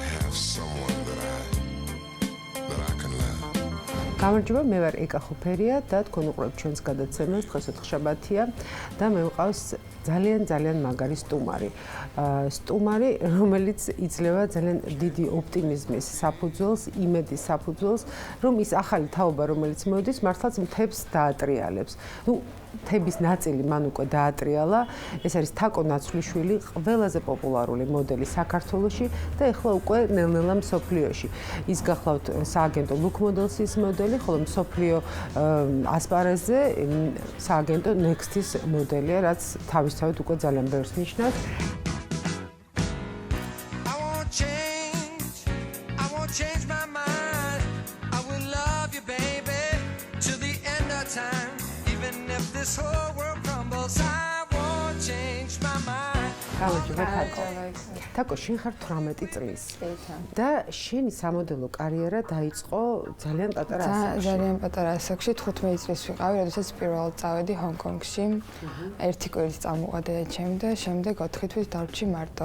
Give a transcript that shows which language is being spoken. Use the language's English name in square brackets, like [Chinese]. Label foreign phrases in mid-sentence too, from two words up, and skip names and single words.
[English] have someone that I can love. [Georgian] გამარჯობა, მე ვარ ეკა ხუფერია და თქვენ უყურებთ ჩვენს გადაცემას. დღეს ოთხშაბათია და მე მყავს ძალიან მაგარი სტუმარი. სტუმარი, რომელიც იძლევა ძალიან დიდი ოპტიმიზმის საფუძველს, იმედის საფუძველს, რომ ის ახალი თაობა, რომელიც მოდის, მართლაც მთებს დაატრიალებს. მთების ნაწილი მან უკვე დაატრიალა. ეს არის თაკო ნაცვლიშვილი, ყველაზე პოპულარული მოდელი საქართველოში და ეხლა უკვე ნელ-ნელა მსოფლიოში. ის გახლავთ სააგენტო Look Models-ის მოდელი, ხოლო მსოფლიო ასპარეზზე სააგენტო Next-ის მოდელია, რაც თავისთავად უკვე ძალიან ბევრს ნიშნავს. [English] Change my mind. I will love you, baby, till the end of time. Even if this whole world crumbles, I won't change my mind. [Georgian] გამარჯობა თაკო. თაკო, შენ ხარ 18 წლის. და შენი სამოდელო კარიერა დაიწყო ძალიან პატარა ასაკში. ძალიან პატარა ასაკში 15 წლის ვიყავი, როდესაც პირველად წავედი ჰონგ-კონგში. ერთი კვირით წამოყვა დედაჩემი და შემდეგ 4 თვით დავრჩი მარტო.